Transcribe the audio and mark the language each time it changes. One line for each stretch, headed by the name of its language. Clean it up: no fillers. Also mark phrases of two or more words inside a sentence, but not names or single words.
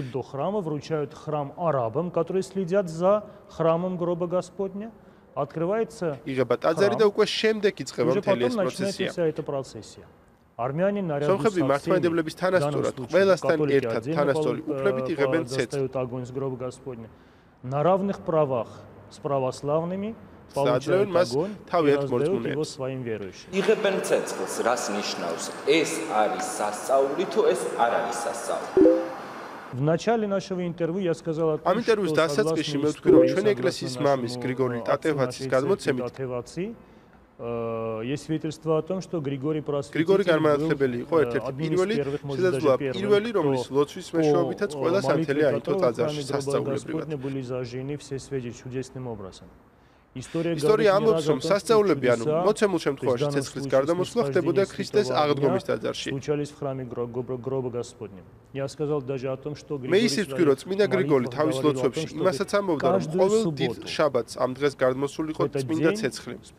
Georgian: იღება ტაძარი და უკვე შემდეგ იწყება მთელი ეს პროცესია. სომხები მართლმადიდებლების თანასწორად ყველასთან ერთად თანასწორი უფლებით იღებენ ცეცხლს.
Russian: с православными получают огонь
Georgian: თავიანთ მორწმუნეებს
Russian: своим верующим.
Georgian: იღებენ ცეცხლს, რას ნიშნავს? ეს არის სასწაული თუ ეს არ არის სასწაული?
Russian: В начале нашего интервью я сказал о том,
Georgian: ამ ინტერვიუს დასაწყისში მე ვთქვი, რომ ჩვენი ეკლესიის მამის გრიგორი ტატევაცის გადმოცემით
Russian: Есть свидетельство о том, что Григорий Просветитель
Georgian: გრიგორი განმანათლებელი იყო ერთ-ერთი პირველი, შესაძლოა პირველი, რომლის ლოცვის მეშვეობითაც ყველა სანთელი აიტო ტაძარში სასწაულებრივად.
Russian: были зажжены все свечи чудесным образом.
Georgian: ისტორია ამბობს, რომ სასწაულები, ანუ მოცემულ შემთხვევაში ცეცხლის გარდამოსვლა ხდებოდა ქრისტეს აღდგომის ტაძარში. მე ისიც ვთქვი, რომ წმინდა გრიგოლი თავის ლოცვებში იმასაც ამბობდა, რომ ყოველ დიდ შაბათს ამ დღეს გადმოსულიყო წმინდა ცეცხლი.